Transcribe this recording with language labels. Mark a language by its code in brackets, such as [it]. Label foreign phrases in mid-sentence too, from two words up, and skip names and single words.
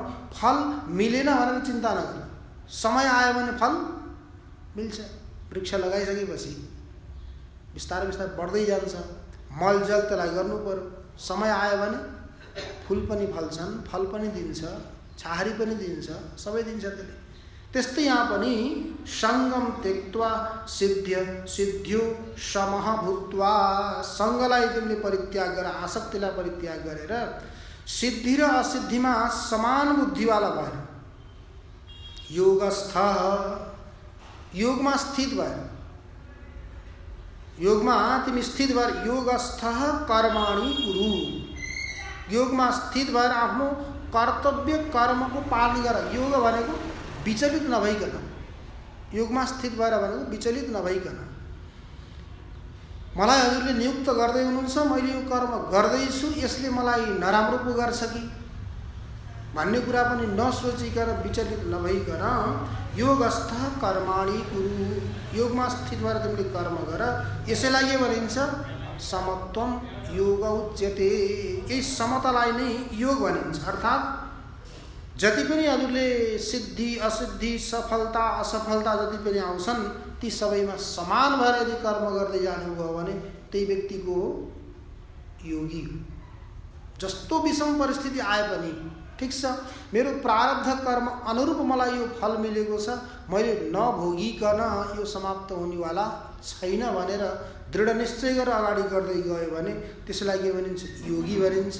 [ne] फल मिलेन भनेर चिन्ता नगर, समय आयो भने फल मिल्छ। वृक्ष लगाइसकेपछि बिस्तारै बिस्तारै बढ्दै जान्छ, मलजल त्यसलाई गर्नु पर्यो। समय आयो भने फुल पनि फल्छन्, फल पनि दिन्छ, छाहारी पनि दिन्छ, सबै दिन्छ त्यसले। त्यस्तै यहाँ पनि [sa] संगम त्यक्त्वा सिद्ध्य सिद्ध्यो समः भूत्वा, [ne] संगलाई तिमीले परित्याग गर, आसक्तिलाई परित्याग गरेर सिद्धि र असिद्धिमा समान बुद्धिवाला भएर योगस्थ, योगमा स्थित भएर, योगमा तिमी स्थित भएर [sa] योगस्थ कर्माणि कुरु, [ne] योगमा स्थित भएर आफ्नो कर्तव्य कर्मको पालन गर। योग भनेको विचलित नभइकन, योगमा स्थित भएर भनेको विचलित नभइकन। मलाई हजुरले नियुक्त गर्दै हुनुहुन्छ, मैले यो कर्म गर्दैछु, यसले मलाई नराम्रो पो गर्छ कि भन्ने कुरा पनि नसोचिकन विचलित नभइकन [sa] योगस्थ कर्माणि कुरु, [ne] योगमा स्थित भएर तिमीले कर्म गर। यसैलाई के भनिन्छ, [sa] समत्वम योग उच्यते। [ne] यही समतालाई नै योग भनिन्छ। अर्थात् जति पनि हजुरले सिद्धि असिद्धि सफलता असफलता जति पनि आउँछन् ती सबैमा समान भएर यदि कर्म गर्दै जानुभयो भने त्यही व्यक्तिको योगी हो। जस्तो विषम परिस्थिति आए पनि ठिक छ, मेरो प्रारब्ध कर्म अनुरूप मलाई यो फल मिलेको छ, मैले नभोगिकन यो समाप्त हुनेवाला छैन भनेर दृढ निश्चय गरेर अगाडि गर्दै गयो भने त्यसलाई के भनिन्छ, योगी भनिन्छ।